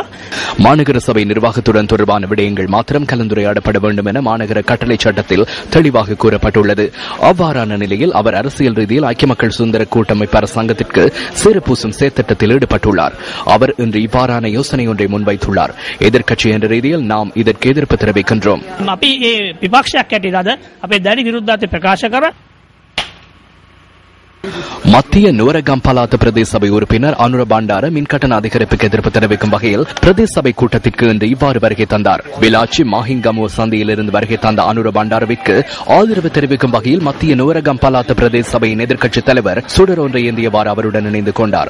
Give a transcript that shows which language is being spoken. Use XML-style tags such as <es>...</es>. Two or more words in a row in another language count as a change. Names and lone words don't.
<ta>மாநகர சபை நிர்வாகத்துடன் தொடர்பான விடயங்கள் மாத்திரம் கலந்துரையாடப்பட வேண்டும் என மாநகர கட்டளை சட்டத்தில் தெளிவாக கூறப்பட்டுள்ளது. அவ்வாறான நிலையில் அவர் அரசியல் ரீதியில் ஐக்கிய மக்கள் சுதந்திர கூட்டமைப்பு அரசாங்கத்திற்கு சேறுபூசும் செயற்திட்டத்தில் ஈடுபட்டுள்ளார். அவர் இன்று இவ்வாறான யோசனை ஒன்றை முன்வைத்துள்ளார். எதிர்க்கட்சி என்ற ரீதியில் நாம் இதற்கு எதிர்ப்பு தெரிவிக்கின்றோம்.</ta> <si>අපි ඒ විපක්ෂයක් ඇටිලාද අපේ දැඩි විරුද්ධත්වය ප්‍රකාශ කරා.</si> <ta>மத்திய நூரகம்பலாத்து பிரதேச சபை உறுப்பினர் அனுர பண்டார மின்கட்டண அதிகரிப்புக்கு எதிர்ப்பு தெரிவிக்கும் வகையில் பிரதேச சபை கூட்டத்திற்கு இன்று இவ்வாறு வருகை தந்தார். விளாச்சி மாஹிங்கமோ சந்தையிலிருந்து வருகை தந்த அனுர பண்டாரவிற்கு ஆதரவு தெரிவிக்கும் வகையில் மத்திய நூரகம்பலாத்து பிரதேச சபையின் எதிர்க்கட்சித் தலைவர் சுடர் ஒன்றை ஏந்தியவாறு அவருடன் இணைந்து கொண்டார்.</ta>